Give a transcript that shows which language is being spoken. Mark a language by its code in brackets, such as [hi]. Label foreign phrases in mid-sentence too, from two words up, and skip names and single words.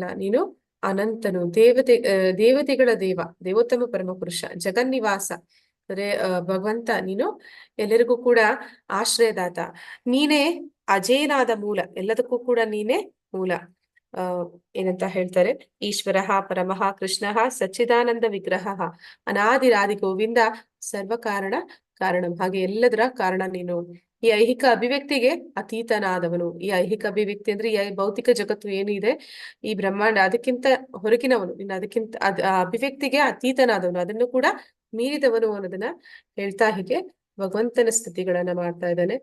[kn] ನೀನು ಅನಂತನು, ದೇವತೆಗಳ ದೇವ, ದೇವೋತ್ತಮ ಪರಮ ಪುರುಷ, ಜಗನ್ನಿವಾಸ. ಅಂದ್ರೆ ಭಗವಂತ ನೀನು ಎಲ್ಲರಿಗೂ ಕೂಡ ಆಶ್ರಯದಾತ. ನೀನೇ ಅಜೇಯನಾದ ಮೂಲ, ಎಲ್ಲದಕ್ಕೂ ಕೂಡ ನೀನೇ ಮೂಲ. ಏನಂತ ಹೇಳ್ತಾರೆ, [sa] ಈಶ್ವರ ಪರಮಃ ಕೃಷ್ಣ ಸಚ್ಚಿದಾನಂದ ವಿಗ್ರಹ ಅನಾದಿರಾದಿ ಗೋವಿಂದ ಸರ್ವ ಕಾರಣಂ. [kn] ಹಾಗೆ ಎಲ್ಲದರ ಕಾರಣ ನೀನು. ಈ ಐಹಿಕ ಅಭಿವ್ಯಕ್ತಿಗೆ ಅತೀತನಾದವನು. ಈ ಐಹಿಕ ಅಭಿವ್ಯಕ್ತಿ ಅಂದ್ರೆ ಈ ಭೌತಿಕ ಜಗತ್ತು ಏನಿದೆ, ಈ ಬ್ರಹ್ಮಾಂಡ, ಅದಕ್ಕಿಂತ ಹೊರಗಿನವನು. ನೀನು ಅದಕ್ಕಿಂತ ಆ ಅಭಿವ್ಯಕ್ತಿಗೆ ಅತೀತನಾದವನು, ಅದನ್ನು ಕೂಡ ಮೀರಿದವನು ಅನ್ನೋದನ್ನ ಹೇಳ್ತಾ ಹೀಗೆ ಭಗವಂತನ ಸ್ತುತಿಗಳನ್ನ ಮಾಡ್ತಾ ಇದ್ದಾನೆ.